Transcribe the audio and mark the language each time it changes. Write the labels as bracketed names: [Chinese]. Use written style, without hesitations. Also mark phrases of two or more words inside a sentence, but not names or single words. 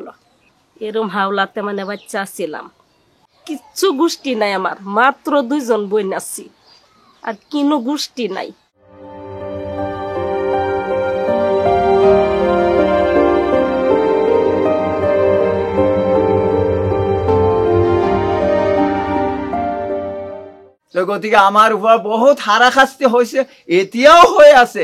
[Bangla] এরম হাওলাতে মানে বাচ্চা ছিলাম, কিচ্ছু গোষ্ঠী নাই আমার, মাত্র 2 জন বোন আছি, আর কোনো গোষ্ঠী নাই। [Assamese] গতিকে আমাৰ ওপৰত বহুত হাৰাশাস্তি হৈছে, এতিয়াও হৈ আছে।